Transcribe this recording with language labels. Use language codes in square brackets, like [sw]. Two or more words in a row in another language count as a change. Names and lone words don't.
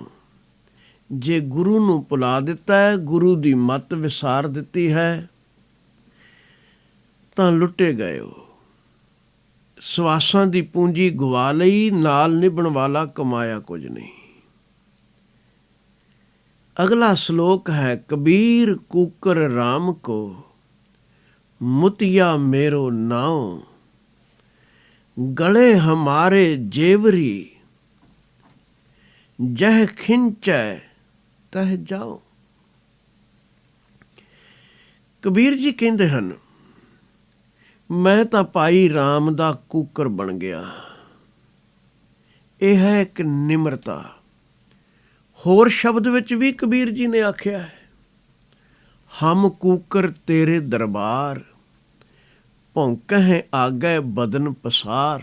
[pa] ਜੇ ਗੁਰੂ ਨੂੰ ਭੁਲਾ ਦਿੱਤਾ ਹੈ, ਗੁਰੂ ਦੀ ਮੱਤ ਵਿਸਾਰ ਦਿੱਤੀ ਹੈ, ਤਾਂ ਲੁੱਟੇ ਗਏ ਹੋ। ਸਵਾਸਾਂ ਦੀ ਪੂੰਜੀ ਗਵਾ ਲਈ, ਨਾਲ ਨਿਭਣ ਵਾਲਾ ਕਮਾਇਆ ਕੁਝ ਨਹੀਂ। ਅਗਲਾ ਸ਼ਲੋਕ ਹੈ, ਕਬੀਰ ਕੂਕਰ ਰਾਮ ਕੋ, ਮੁਤੀਆ ਮੇਰੋ ਨਾਵ, ਗਲੇ ਹਮਾਰੇ ਜੇਵਰੀ, ਜਹ ਖਿੰਚੈ ਤਹ ਜਾਓ। ਕਬੀਰ ਜੀ ਕਹਿੰਦੇ ਹਨ, ਮੈਂ ਤਾਂ ਭਾਈ ਰਾਮ ਦਾ ਕੂਕਰ ਬਣ ਗਿਆ। ਇਹ ਹੈ ਇੱਕ ਨਿਮਰਤਾ। ਹੋਰ ਸ਼ਬਦ ਵਿੱਚ ਵੀ ਕਬੀਰ ਜੀ ਨੇ ਆਖਿਆ ਹੈ, ਹਮ ਕੂਕਰ ਤੇਰੇ ਦਰਬਾਰ, ਭੌਂਕਹਿ ਆਗੈ ਬਦਨ ਪਸਾਰ।